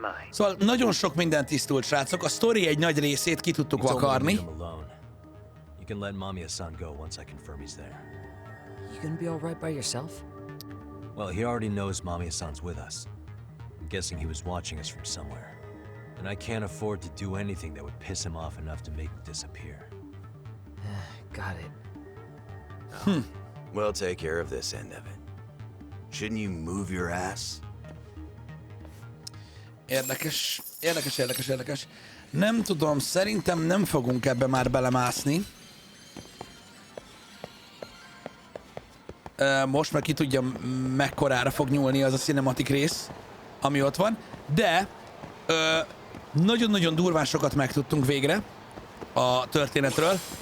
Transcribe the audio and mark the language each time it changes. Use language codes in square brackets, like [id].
[hu] Szóval nagyon sok minden tisztult, srácok. A sztori egy nagy részét ki tudtuk vakarni. [en] You can let Mamiya-san go once I confirm he's there. You gonna be all right by yourself? Well, he already knows Mamiya-san's with us. I'm guessing he was watching us from somewhere. And I can't afford to do anything that would piss him off enough to make him disappear. Got it. We'll take care of this end of it. Shouldn't you move your ass? [hu] Érdekes. Nem tudom, szerintem nem fogunk ebbe már belemászni. Most már ki tudja, mekkorára fog nyúlni az a cinematic rész, ami ott van. De nagyon-nagyon durván sokat megtudtunk végre a történetről.